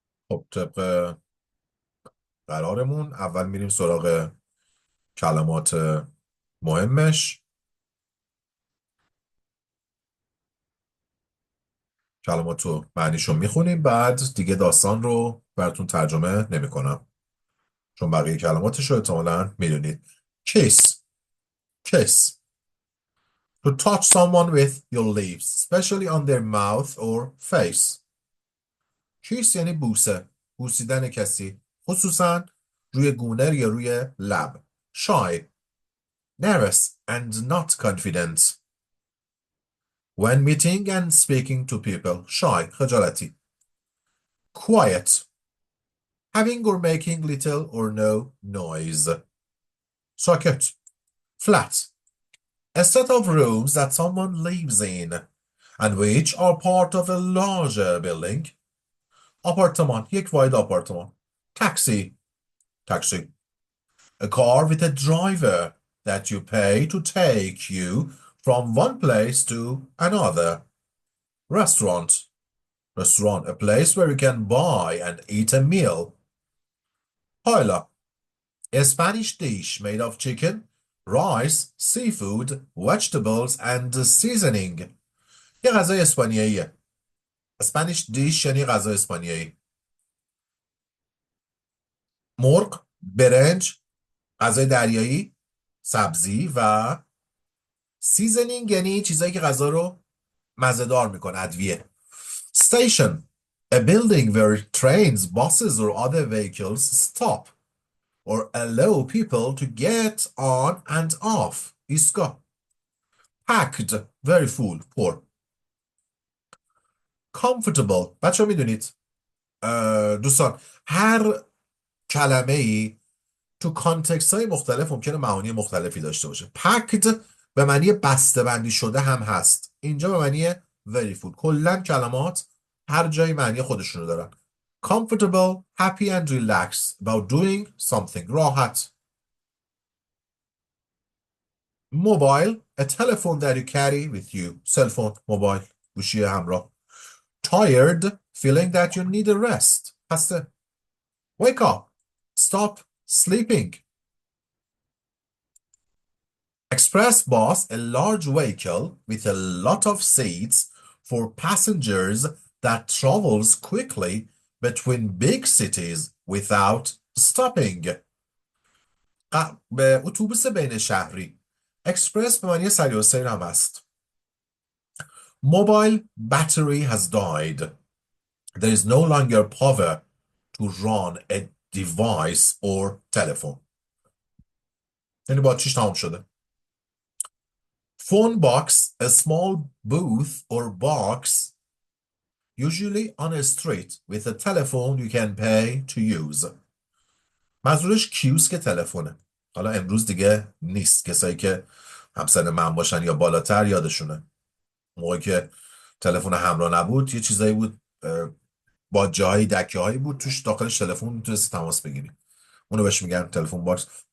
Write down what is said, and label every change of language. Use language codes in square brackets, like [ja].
[fa] خب طبق قرارمون اول میریم سراغ کلمات مهمش. کلمات رو معنیشو میخونیم، بعد دیگه داستان رو براتون ترجمه نمیکنم چون بقیه کلماتش رو احتمالاً میدونید. [en] Kiss. To touch someone with your lips, especially on their mouth or face. [fa] kiss یعنی بوسه، بوسیدن کسی، خصوصا روی گونه یا روی لب. [en] Shy, nervous and not confident. When meeting and speaking to people. Shy, خجالتی. Quiet, having or making little or no noise. Socket, flat, a set of rooms that someone lives in and which are part of a larger building. [fa] آپارتمان، یک واحد آپارتمان. [en] Taxi, a car with a driver that you pay to take you from one place to another. Restaurant, a place where you can buy and eat a meal. Paella, a Spanish dish made of chicken, rice, seafood, vegetables and seasoning. [fa] یه غذای اسپانیاییه. [en] Spanish dish [fa] یعنی غذای اسپانیایی. مرغ، برنج، غذای دریایی، سبزی و سیزنینگ یعنی چیزایی که غذا رو مزه‌دار میکنه، ادویه. [en] Station, a building where trains, buses or other vehicles stop or allow people to get on and off. [fa] ایستگاه. [en] Packed, very full, پر. [fa] Comfortable, بچه ها میدونید دوستان هر کلمه ای تو کانتکست های مختلف ممکنه معانی مختلفی داشته باشه. packed به معنی بسته بندی شده هم هست، اینجا به معنی [en] very full. [fa] کلن کلمات هر جایی معنی خودشونو دارن. [en] comfortable, happy and relaxed about doing something. [fa] راحت. [en] mobile, a telephone that you carry with you. [fa] cellphone, موبایل، گوشی همراه. [en] tired, feeling that you need a rest. خسته. wake up, stop sleeping. Express bus, a large vehicle with a lot of seats for passengers that travels quickly between big cities without stopping. [fa] به اتوبوس بین شهری. اکسپرس به معنی سریع و سیر هم است. [en] Mobile battery has died. There is no longer power to run a device or telephone. [fa] یعنی باتریش تمام شده. [en] Phone box, a small booth or box, usually on a street with a telephone you can pay to use. [fa] منظورش کیوسک تلفنه. حالا امروز دیگه نیست، کسایی که همسن من باشن یا بالاتر یادشونه. موقعی که تلفن همراه نبود یه چیزایی بود، با جاهای دکه هایی بود توش داخلش تلفن میتونستی تماس بگیری، اونو بهش میگن تلفن باکس.